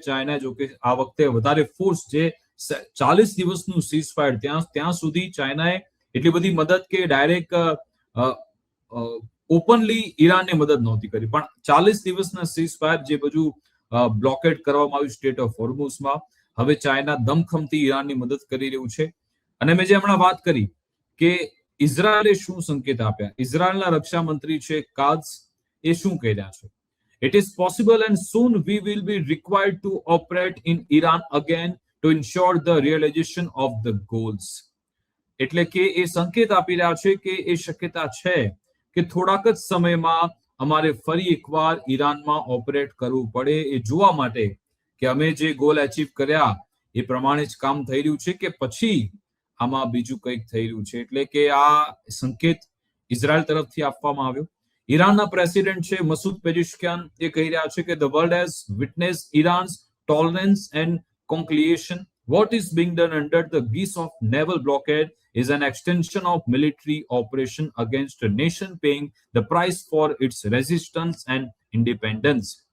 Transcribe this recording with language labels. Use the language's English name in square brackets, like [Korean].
[Gujarati] China જો કે આ વખતે વધારે ફોર્સ જે 40 દિવસનું સીઝફાયર ત્યાં સુધી ચાઇનાએ એટલી બધી મદદ કે ડાયરેક્ટ ઓપનલી ઈરાનને મદદ નહોતી કરી, પણ 40 દિવસના સીઝફાયર જે બધું બ્લોકેડ કરવામાં આવ્યું સ્ટેટ ઓફ હોર્મુઝમાં, હવે ચાઇના દમખમથી ઈરાનની મદદ કરી રહ્યું છે. અને મેં જે હમણાં વાત કરી કે ઇઝરાયલે શું સંકેત આપ્યા, ઇઝરાયલના રક્ષા મંત્રી છે કાઝ, એ શું કહી રહ્યા છે? [English] It is possible and soon we will be required to operate in Iran again to ensure the realization of the goals. [Gujarati] એટલે કે એ સંકેત આપી રહ્યા છે કે એ શક્યતા છે કે થોડાક જ સમયમાં અમારે ફરી એકવાર ઈરાનમાં ઓપરેટ કરવું પડે એ જોવા માટે કે અમે જે ગોલ અચીવ કર્યા એ પ્રમાણે જ કામ થઈ રહ્યું છે કે પછી આમાં બીજું કંઈક થઈ રહ્યું છે. એટલે કે આ સંકેત ઇઝરાયલ તરફથી આપવામાં આવ્યો. ઈરાનના પ્રેસિડેન્ટ છે મસૂદ પેજેશ્કિયાન, એ કહી રહ્યા છે કે [English] the world has witnessed Iran's tolerance and conciliation. What is being done under the guise of naval blockade is an extension of military operation against a nation paying the price for its resistance and independence.